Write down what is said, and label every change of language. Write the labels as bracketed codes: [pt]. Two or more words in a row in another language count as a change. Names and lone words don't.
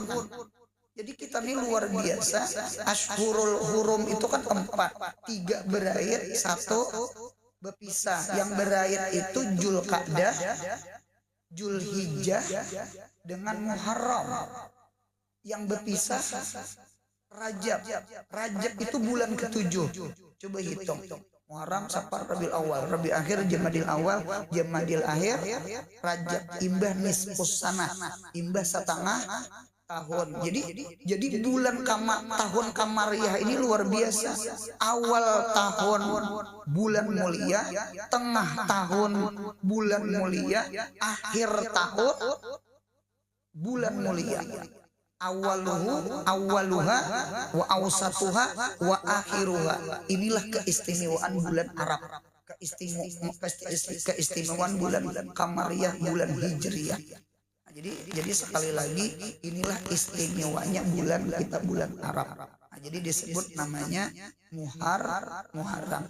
[id] Jadi kita ini luar biasa. [ar] الأشهر الحرم [id] itu kan 4, 3 berakhir, 1 berpisah. Yang berakhir itu Dzulqa'dah, Dzulhijjah dengan Muharram. Yang berpisah Rajab. Rajab itu bulan ke-7. Coba hitung. Muharram, Safar, Rabiul awal, Rabi akhir, Jamadil awal, Jamadil akhir, Rajab. [bjn] Imbah [ar] نصف السنة, [bjn] imbah setengah tahun. [id] Jadi bulan tahun Kamariyah ini luar biasa. Awal tahun bulan mulia, tengah tahun bulan mulia, akhir tahun bulan mulia. [ar] أولها وأوسطها وآخرها. [id] Inilah keistimewaan bulan Arab. Keistimewaan bulan Kamariyah, bulan Hijriyah. Jadi sekali lagi inilah istimewanya bulan kita, bulan Arab. Nah, jadi disebut namanya Muharram.